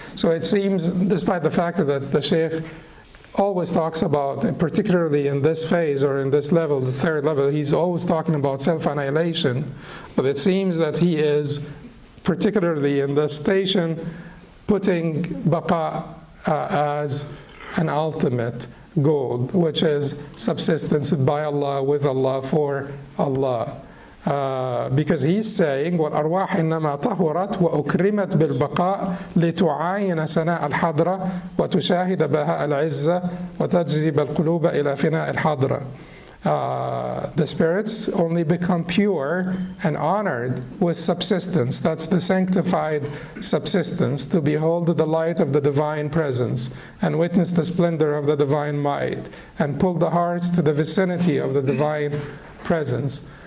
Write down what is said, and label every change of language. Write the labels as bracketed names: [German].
[English] So it seems, despite the fact that the Shaykh always talks about, particularly in this phase or in this level, the third level, he's always talking about self-annihilation, but it seems that he is, particularly in this station, putting baqa as an ultimate goal, which is subsistence by Allah, with Allah, for Allah. Because he's saying, [Arabic] وَالْأَرْوَاحِ إِنَّمَا طَهُرَتْ وَأُكْرِمَتْ بِالْبَقَاءِ لِتُعَايِنَ سَنَاءَ الْحَضْرَةِ وَتُشَاهِدَ بَهَاءَ الْعِزَّةِ وَتَجْذِبَ الْقُلُوبَ إِلَى فِنَاءِ الْحَضْرَةِ. [English] The spirits only become pure and honored with subsistence. That's the sanctified subsistence, to behold the light of the divine presence and witness the splendor of the divine might and pull the hearts to the vicinity of the divine presence.